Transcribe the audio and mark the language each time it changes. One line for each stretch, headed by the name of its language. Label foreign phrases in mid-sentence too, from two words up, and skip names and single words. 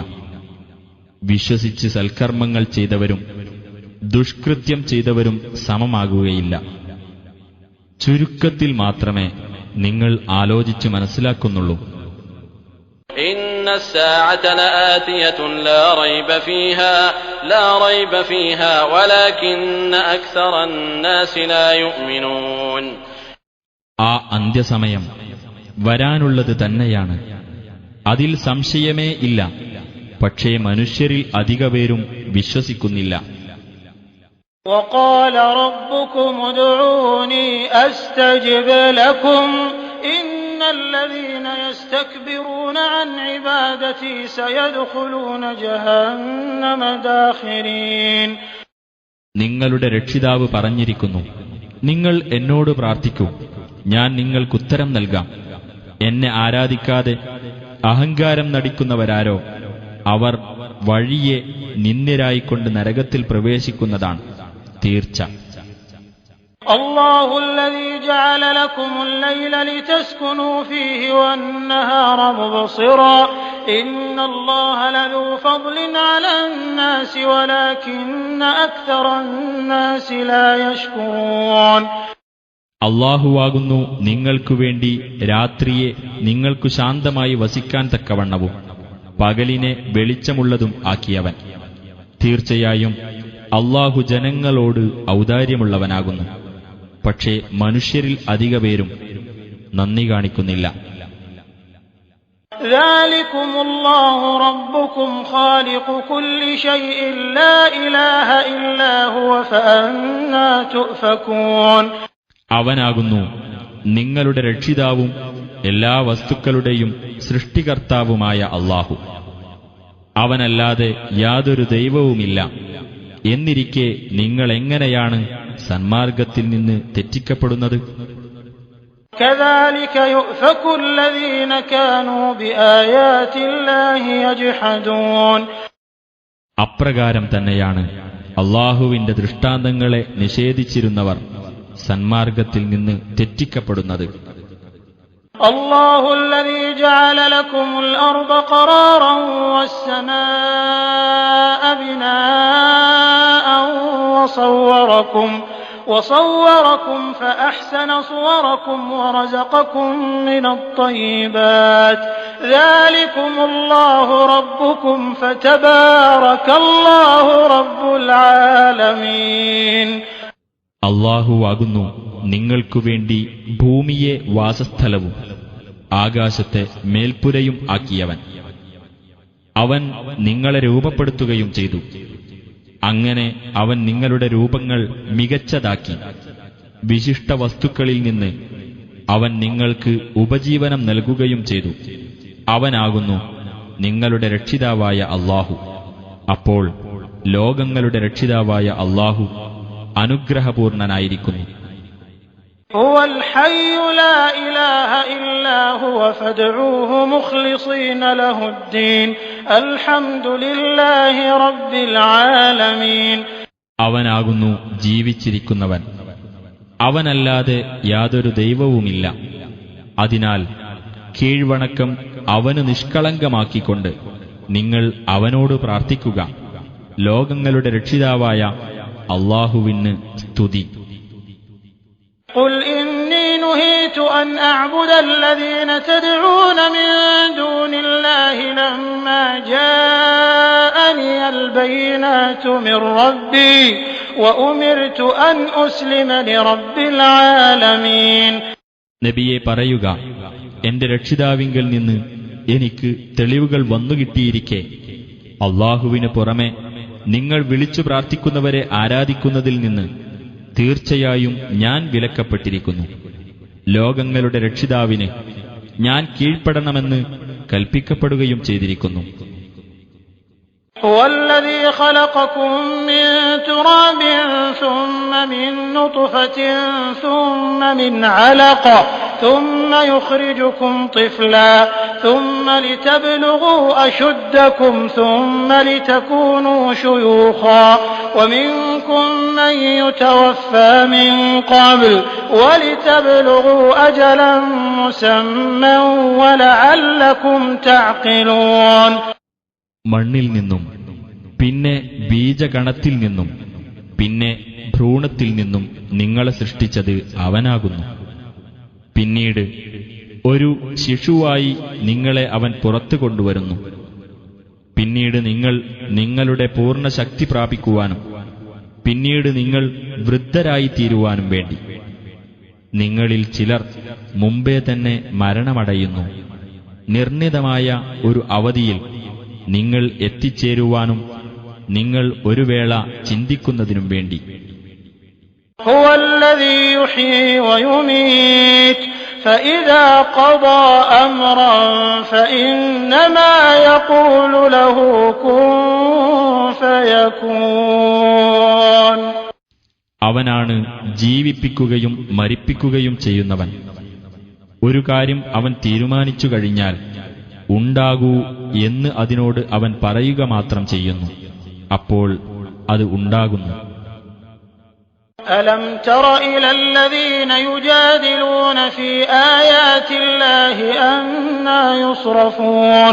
Malayalam: വിശ്വസിച്ച് സൽക്കർമ്മങ്ങൾ ചെയ്തവരും ദുഷ്കൃത്യം ചെയ്തവരും സമമാകുകയില്ല. ചുരുക്കത്തിൽ മാത്രമേ നിങ്ങൾ ആലോചിച്ച് മനസ്സിലാക്കുന്നുള്ളൂ.
Arabic: إن الساعة لآتية لا ريب فيها ولكن أكثر الناس لا يؤمنون.
Malayalam: ആ അന്ത്യസമയം വരാനുള്ളത് തന്നെയാണ്, അതിൽ സംശയമേ ഇല്ല. പക്ഷേ മനുഷ്യരിൽ അധികപേരും വിശ്വസിക്കുന്നില്ല.
Arabic: وقال ربكم ادعوني أستجب لكم إن الذين يستكبرون عن عبادتي سيدخلون جهنم داخرين.
Malayalam: നിങ്ങളുടെ രക്ഷിതാവ് പറഞ്ഞിരിക്കുന്നു, നിങ്ങൾ എന്നോട് പ്രാർത്ഥിക്കൂ, ഞാൻ നിങ്ങൾക്കുത്തരം നൽകാം. എന്നെ ആരാധിക്കാതെ അഹങ്കാരം നടിക്കുന്നവരാരോ അവർ വഴിയെ നിന്ദ്യരായിക്കൊണ്ട് നരകത്തിൽ പ്രവേശിക്കുന്നതാണ് തീർച്ച.
Arabic: الله الذي جعل لكم الليل لتسكنوا فيه والنهار مبصرا إن الله لذو فضل على الناس ولكن أكثر الناس لا يشكرون.
Malayalam: അല്ലാഹുവാകുന്നു നിങ്ങൾക്കു വേണ്ടി രാത്രിയെ നിങ്ങൾക്കു ശാന്തമായി വസിക്കാൻ തക്കവണ്ണവും പകലിനെ വെളിച്ചമുള്ളതും ആക്കിയവൻ. തീർച്ചയായും അല്ലാഹു ജനങ്ങളോട് ഔദാര്യമുള്ളവനാകുന്നു. പക്ഷേ മനുഷ്യരിൽ അധികപേരും നന്ദി കാണിക്കുന്നില്ല.
Arabic: ذلكم الله ربكم خالق كل شيء لا إله إلا هو فأنى تؤفكون.
Malayalam: അവനാകുന്നു നിങ്ങളുടെ രക്ഷിതാവും എല്ലാ വസ്തുക്കളുടെയും സൃഷ്ടികർത്താവുമായ അല്ലാഹു. അവനല്ലാതെ യാതൊരു ദൈവവുമില്ല. എന്നിരിക്കെ നിങ്ങൾ എങ്ങനെയാണ് സന്മാർഗത്തിൽ നിന്ന് തെറ്റിക്കപ്പെടുന്നത്?
Arabic: كذلك يؤفك الذين كانوا بآيات الله يجحدون.
Malayalam: അപ്രകാരം തന്നെയാണ് അല്ലാഹുവിന്റെ ദൃഷ്ടാന്തങ്ങളെ നിഷേധിച്ചിരുന്നവർ സന്മാർഗത്തിൽ നിന്ന് തെറ്റിക്കപ്പെടുന്നത്.
Arabic: الله الذي جعل لكم الأرض قرارا والسماء بناء وصوركم فأحسن صوركم ورزقكم من الطيبات ذلكم الله ربكم فتبارك الله رب العالمين.
Malayalam: അല്ലാഹുവാകുന്നു നിങ്ങൾക്കുവേണ്ടി ഭൂമിയെ വാസസ്ഥലവും ആകാശത്തെ മേൽപ്പുരയും ആക്കിയവൻ. അവൻ നിങ്ങളെ രൂപപ്പെടുത്തുകയും ചെയ്തു. അങ്ങനെ അവൻ നിങ്ങളുടെ രൂപങ്ങൾ മികച്ചതാക്കി. വിശിഷ്ട വസ്തുക്കളിൽ നിന്ന് അവൻ നിങ്ങൾക്ക് ഉപജീവനം നൽകുകയും ചെയ്തു. അവനാകുന്നു നിങ്ങളുടെ രക്ഷിതാവായ അല്ലാഹു. അപ്പോൾ ലോകങ്ങളുടെ രക്ഷിതാവായ അല്ലാഹു അനുഗ്രഹപൂർണനായിരിക്കുന്നു.
Arabic: هو الحي لا إله إلا هو فادعوه مخلصين له الدين الحمد لله رب العالمين.
Malayalam: അവനാകുന്നു ജീവിച്ചിരിക്കുന്നവൻ, അവനല്ലാതെ യാതൊരു ദൈവവുമില്ല. അതിനാൽ കീഴ്വണക്കം അവന് നിഷ്കളങ്കമാക്കിക്കൊണ്ട് നിങ്ങൾ അവനോട് പ്രാർത്ഥിക്കുക. ലോകങ്ങളുടെ രക്ഷിതാവായ അല്ലാഹുവിന് സ്തുതി.
Arabic: قل إني نهيت أن أعبد الذين تدعون من دون الله لما جاءني البينات من ربي وأمرت أن أسلم لرب العالمين.
Malayalam: നബിയെ പറയുക, എന്റെ രക്ഷിതാവിങ്കൽ നിന്ന് എനിക്ക് തെളിവുകൾ വന്നുകിട്ടിയിരിക്കെ അല്ലാഹുവിന് പുറമെ നിങ്ങൾ വിളിച്ചു പ്രാർത്ഥിക്കുന്നവരെ ആരാധിക്കുന്നതിൽ നിന്ന് തീർച്ചയായും ഞാൻ വിലക്കപ്പെട്ടിരിക്കുന്നു. ലോകങ്ങളുടെ രക്ഷിതാവിന് ഞാൻ കീഴ്പ്പെടണമെന്ന് കൽപ്പിക്കപ്പെടുകയും ചെയ്തിരിക്കുന്നു.
Arabic: هو الذي خلقكم من تراب ثم من نطفة ثم من علقة ثم يخرجكم طفلا ثم لتبلغوا أشدكم ثم لتكونوا شيوخا ومنكم من يتوفى من قبل ولتبلغوا أجلا مسمى ولعلكم تعقلون.
Malayalam: മണ്ണിൽ നിന്നും പിന്നെ ബീജഗണത്തിൽ നിന്നും പിന്നെ ഭ്രൂണത്തിൽ നിന്നും നിങ്ങളെ സൃഷ്ടിച്ചത് അവനാകുന്നു. പിന്നീട് ഒരു ശിശുവായി നിങ്ങളെ അവൻ പുറത്തു കൊണ്ടുവരുന്നു. പിന്നീട് നിങ്ങൾ നിങ്ങളുടെ പൂർണ്ണ ശക്തി പ്രാപിക്കുവാനും പിന്നീട് നിങ്ങൾ വൃദ്ധരായിത്തീരുവാനും വേണ്ടി നിങ്ങളിൽ ചിലർ മുമ്പേ തന്നെ മരണമടയുന്നു. നിർണിതമായ ഒരു അവധിയിൽ നിങ്ങൾ എത്തിച്ചേരുവാനും നിങ്ങൾ ഒരു വേള ചിന്തിക്കുന്നതിനും വേണ്ടി.
Arabic: هو الذي يحيي ويميت فإذا قضى أمرا فإنما يقول له كن فيكون.
Malayalam: അവനാണ് ജീവിപ്പിക്കുകയും മരിപ്പിക്കുകയും ചെയ്യുന്നവൻ. ഒരു കാര്യം അവൻ തീരുമാനിച്ചു കഴിഞ്ഞാൽ ഉണ്ടാകൂ എന്ന് അതിനോട് അവൻ പറയുക മാത്രം ചെയ്യുന്നു. അപ്പോൾ അത് ഉണ്ടാകുന്നു.
Arabic: ألم تر إلى الذين يجادلون في آيات الله أنى يصرفون.